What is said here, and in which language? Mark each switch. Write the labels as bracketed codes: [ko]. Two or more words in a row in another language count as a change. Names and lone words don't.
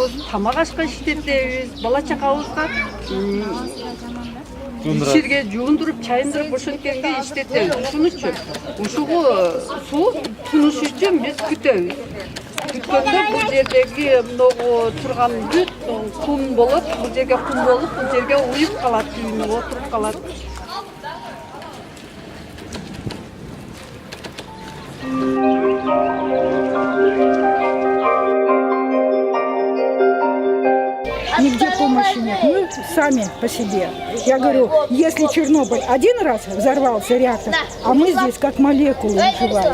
[ky] тамак ашка иштетебиз, бала чакабызга ишерге жуундуруп, чайындырып ошенткенге иштетебиз. Ушун үчүн ушугу суу тунуш үчүн биз күтөбүз. Күткөндө бул жердеги мынагу турган бүт кум болот, бул жерге кум болуп, бул жерге уюп калат, үйүнү отуруп калат. [ru] Нигде помощи нет, мы сами по себе. Я говорю, если Чернобыль один раз взорвался реактор, а мы здесь как молекулы выживаем.